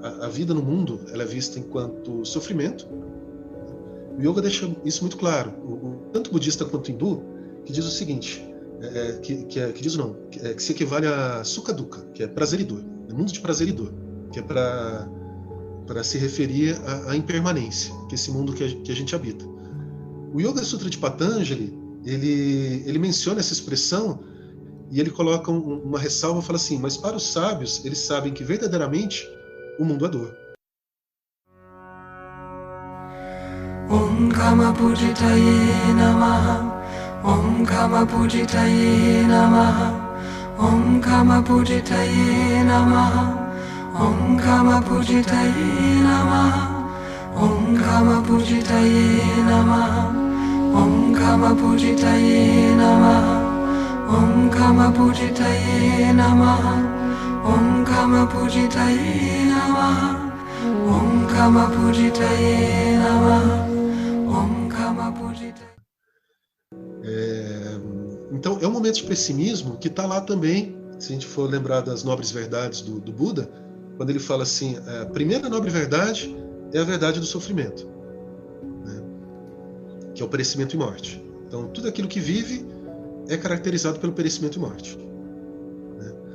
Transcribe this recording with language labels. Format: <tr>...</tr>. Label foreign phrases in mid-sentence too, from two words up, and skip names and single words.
<pt>A vida no mundo ela é vista enquanto sofrimento. O yoga deixa isso muito claro, tanto budista quanto hindu, que diz o seguinte, que se equivale a</pt> <sa>सुख दुक्ख,</sa> <pt>que é prazer e dor, é mundo de prazer e dor, que é para se referir à impermanência, que é esse mundo que a gente habita. O Yoga Sutra de Patanjali, ele menciona essa expressão e ele coloca uma ressalva e fala assim, mas para os sábios, eles sabem que verdadeiramente o mundo é dor.</pt> <sa>ॐ काम पूजिताय नमः, ॐ काम पूजिताय नमः, ॐ काम पूजिताय नमः, ॐ काम पूजिताय नमः. ॐ काम पूजिताय नमः. ॐ काम पूजिताय नमः. ॐ काम पूजिताय नमः. ॐ काम पूजिताय नमः. ॐ काम पूजिताय नमः. ॐ काम पूजिताय.</sa> <pt>Então, é um momento de pessimismo que está lá também, se a gente for lembrar das nobres verdades do Buda, quando ele fala assim, a primeira nobre verdade é a verdade do sofrimento, né? Que é o perecimento e morte. Então, tudo aquilo que vive é caracterizado pelo perecimento e morte, né?</pt>